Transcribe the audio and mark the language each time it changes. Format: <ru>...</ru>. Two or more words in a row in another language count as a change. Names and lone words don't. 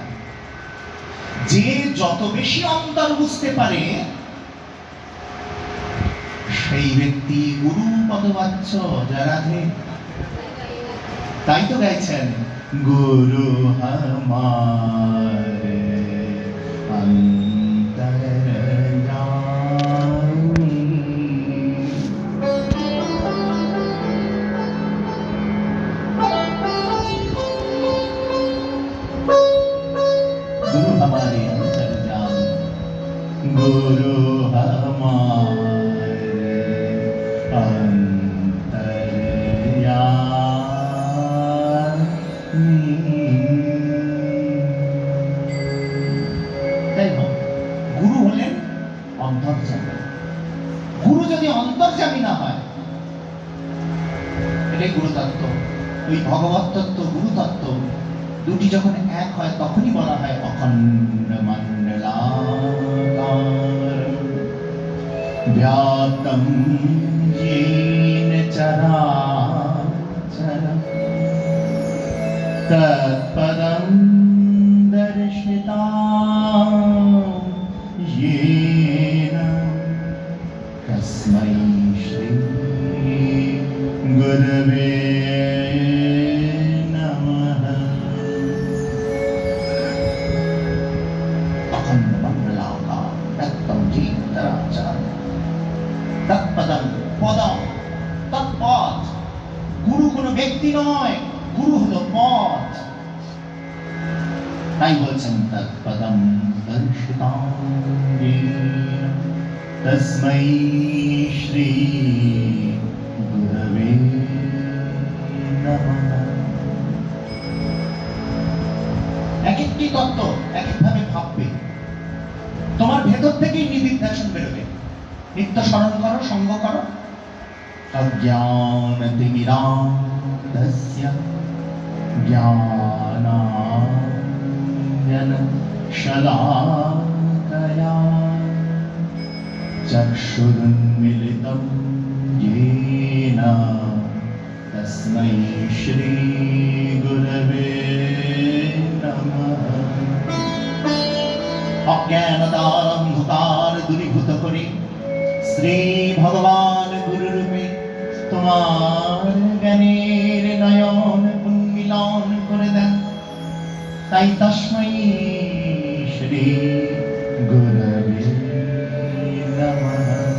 <bn>যে যত বেশি অন্তর বুঝতে পারে সেই ব্যক্তি গুরু পদবাচ্য। যারাধে তাই তো গাইছেন,</bn> <hi>गुरु हमारे अंतर्यामी। गुरु हमारे अंतर्यामी, गुरु हमारे अंतर्यामी।</hi> <bn>তাই হোক, গুরু হলেন অন্তর্যামী। গুরু যদি অন্তর্যামী না হয়, এটাই গুরু তত্ত্ব। ওই ভগবত তত্ত্ব, গুরু তত্ত্ব দুটি যখন এক হয় তখনই বলা হয় অখণ্ড</bn> <sa>मण्डलाकारम् व्याप्तम् येन चराचरम् तत्पदं दर्शितां येन तस्मै श्री गुरवे नमः। अखंड मंडलाकारं व्यक्तं येन चराचरम् तत्पदं पदम् तत्पद।</sa> <bn>গুরু কোনো ব্যক্তি নয়, গুরু হলো পথ। তাই বলছেন</bn> <sa>तत्पदम् दर्शितां येन तस्मै श्री गुरवे नमः।</sa> <bn>এক একটি তত্ত্ব এক একভাবে ভাববে, তোমার ভেতর থেকেই নিদিধ্যাসন বেরোবে। নিত্য স্মরণ করো, সঙ্গ করো।</bn> <sa>अज्ञानतिमिरान्धस्य ज्ञानाञ्जनशलाकया चक्षुरुन्मीलितं येन तस्मै श्री गुरवे नमः।</sa> <bn>অজ্ঞানতার অন্ধকার দূরীভূত করে শ্রী ভগবান গুরু রূপে তোমার জ্ঞানের নয়ন উন্মিলন করে দেন।</bn> <sa>তাই तस्मै श्री गुरवे नमः।</sa>